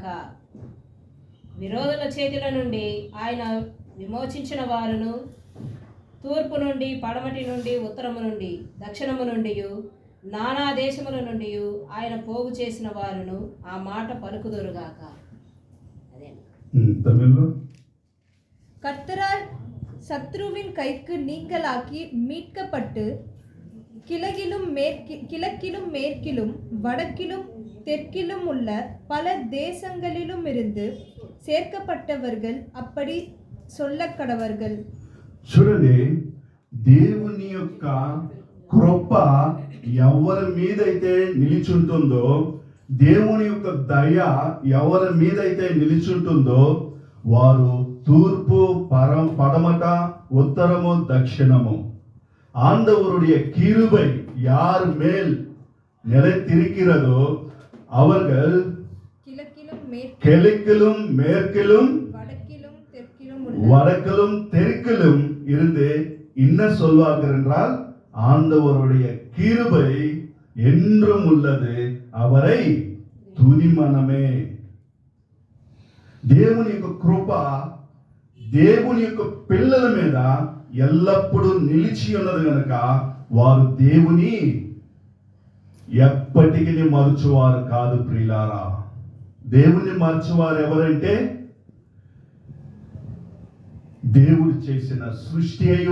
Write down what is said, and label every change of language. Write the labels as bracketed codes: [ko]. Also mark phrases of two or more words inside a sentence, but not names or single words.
[te] విరోధుల చేతుల నుండి ఆయన విమోచించిన వారును, తూర్పు నుండి, పడమటి నుండి, ఉత్తరము నుండి, దక్షిణము నుండి, నానా దేశముల నుండి ఆయన పోగు చేసిన వారును ఆ మాట పలుకుదురుగాక. అదే తమిళ్లో, [ta] கர்த்தரால் சத்ருவின் கைக்கு நீங்களாக்கி மீட்கப்பட்டு கிழக்கிலும் மேற்கிலும் வடக்கிலும் தெற்கிலும் உள்ள பல தேசங்களிலும் இருந்து சேர்க்கப்பட்டவர்கள் அப்படி சொல்லக்கடவர்கள். [te] చూడండి, దేవుని యొక్క కృప ఎవరి మీదైతే నిలిచుంటుందో, దేవుని యొక్క దయ ఎవరి మీదైతే నిలిచుంటుందో వారు తూర్పు పడమట ఉత్తరము దక్షిణము [ta] ஆண்டவருடைய கிருபை யார் மேல் நிலைத்திருக்கிறதோ அவர்கள் கிழக்கிலும் மேற்கிலும் வடக்கிலும் தெற்கிலும் இருந்து என்ன சொல்வார்கள் என்றால், ஆண்டவருடைய கிருபை என்றும் உள்ளது, அவரை துதிமனமே. [te] దేవుని యొక్క కృప దేవుని యొక్క పిల్లల మీద ఎల్లప్పుడూ నిలిచి ఉన్నది కనుక వారు దేవుని ఎప్పటికీ మరచువారు కాదు ప్రియులారా. దేవుని మరచువారు ఎవరంటే, దేవుడు చేసిన సృష్టి అయి